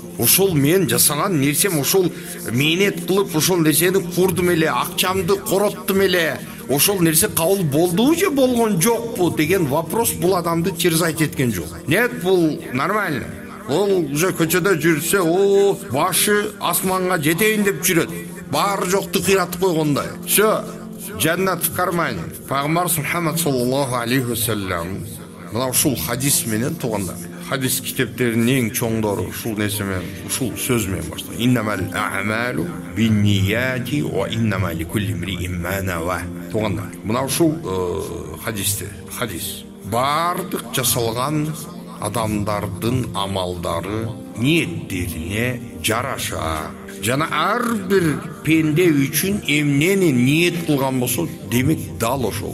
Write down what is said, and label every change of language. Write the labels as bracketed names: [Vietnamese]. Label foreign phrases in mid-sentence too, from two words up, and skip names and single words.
[Kyrgyz] Ошол мен жасаган нерсем, ошол менет кылып ошол нерсени курдум эле, акчамды короттум эле, ошол нерсе кабыл болдубу же болгон жокпу деген вопрос бул адамды терзайт эткен жок. Нет, бул нормально. Ол уже көчөдө жүрсө, башы асманга жетейин деп жүрөт. Баары жокту кыйратып койгондой. [Russian] Всё, жаннат в кармане. [Kyrgyz] Пайгамбар Мухаммад [Arabic] صلى الله عليه وسلم [Kyrgyz] мына ушул хадис менен туугандар. Хадис китептеринин эң чоңдору ушул нерсе менен, ушул сөз менен баштайт. [Arabic] إنما الأعمال بالنيات وإنما لكل امرئ ما نوى. [Kyrgyz] Туугандар, мына ушул хадис бардык жасалган адамдардын амалдары ниеттерине жараша. Жана ар бир пенде үчүн эмнени ниет кылган болсо, демек дал ошол.